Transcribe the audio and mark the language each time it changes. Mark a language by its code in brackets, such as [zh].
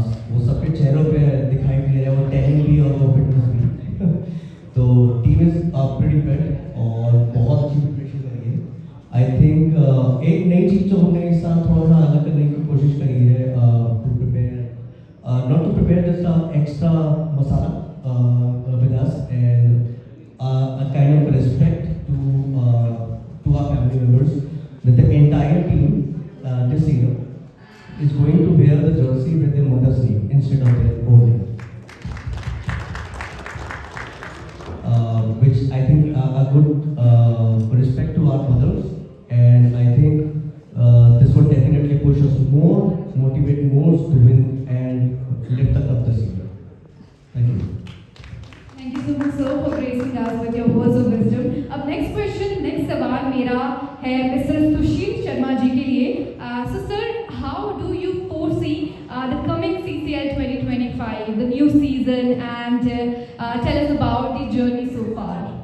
[hi] वो सबके चेहरों पे दिखाई दे रहा है, वो टैलेंट भी और वो फिटनेस भी। तो [en] team is pretty fit [hi] और बहुत अच्छी प्रिपरेशन करी है। [en] I think [hi] एक नई चीज़ जो हमने इस साल थोड़ा सा अलग करने की कोशिश करी है, [en] To prepare not to prepare just extra masala with us and a kind of respect to our family members that the entire team this year is going to wear the jersey with their mother's name instead of their own name, which I think a good respect to our mothers, and I think this will definitely push us more, motivate more to win and lift the cup this year. Thank you. Thank you so much sir for gracing us with your words of wisdom. [hi] अब [en] next question, [hi] next सवाल मेरा है mister Sushil Sharma ji के लिए। [en] So sir, how do you foresee the coming CCL 2025, the new season, and tell us about the journey so far?